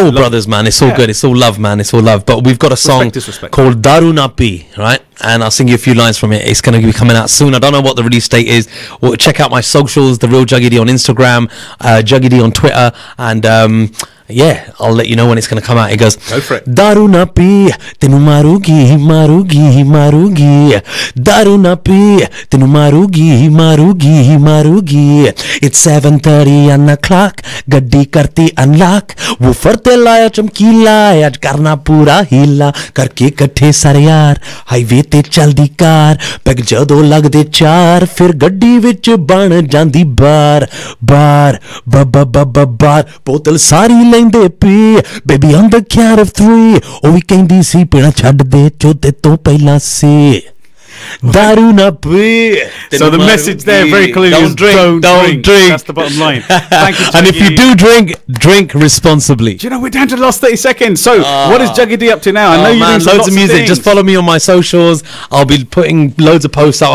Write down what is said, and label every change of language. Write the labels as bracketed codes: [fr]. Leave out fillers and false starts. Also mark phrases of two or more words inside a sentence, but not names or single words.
[en] We're all brothers, man. It's all good. It's all love, man. It's all love. But we've got a song called Daru Na Pi, right? And I'll sing you a few lines from it. It's going to be coming out soon. I don't know what the release date is. Well, check out my socials, The Real Juggy D on Instagram, Juggy D on Twitter, and yeah, I'll let you know when it's going to come out. It goes, go for it. [pa] ਦਾਰੂ ਨਾ ਪੀ, ਤੈਨੂੰ ਮਾਰੂਗੀ, ਮਾਰੂਗੀ, ਮਾਰੂਗੀ. ਦਾਰੂ ਨਾ ਪੀ, ਤੈਨੂੰ ਮਾਰੂਗੀ, ਮਾਰੂਗੀ, ਮਾਰੂਗੀ. [en] It's 7:30 on the clock. [pa] ਗੱਡੀ ਕਰਤੀ [en] unlock. [pa] ਉਹ ਫਰਤੇ ਲਾਇਆ ਚਮਕੀਲਾ ਅੱਜ ਕਰਨਾ ਪੂਰਾ ਹੀਲਾ ਕਰਕੇ ਇਕੱਠੇ ਸਾਰੇ ਯਾਰ ਹਾਈਵੇ ਤੇ ਚੱਲਦੀ ਕਾਰ ਪੈੱਗ ਜਦੋਂ ਲੱਗਦੇ ਚਾਰ ਫਿਰ ਗੱਡੀ ਵਿੱਚ ਬਣ ਜਾਂਦੀ ਬਾਰ ਬਾਰ ਬਾਰ ਬੋਤਲ ਸਾਰੀ ਲੈਂਦੇ ਪੀ ਬੇਬੀ [en] on the count of 3 [pa] ਉਹ ਵੀ ਕਹਿੰਦੀ ਸੀ ਪੀਣਾ ਛੱਡ ਦੇ ਚੋਤੇ ਤੋਂ ਪਹਿਲਾਂ ਸੀ ਦਾਰੂ ਨਾ ਪੀ. [en] So the message there very clearly is don't drink. That's the bottom line. Thank you, Juggy. And if you do drink responsibly. Do you know, we're down to the last 30 seconds. So what is Juggy D up to now? I know you're doing loads of music. Just follow me on my socials. I'll be putting loads of posts out.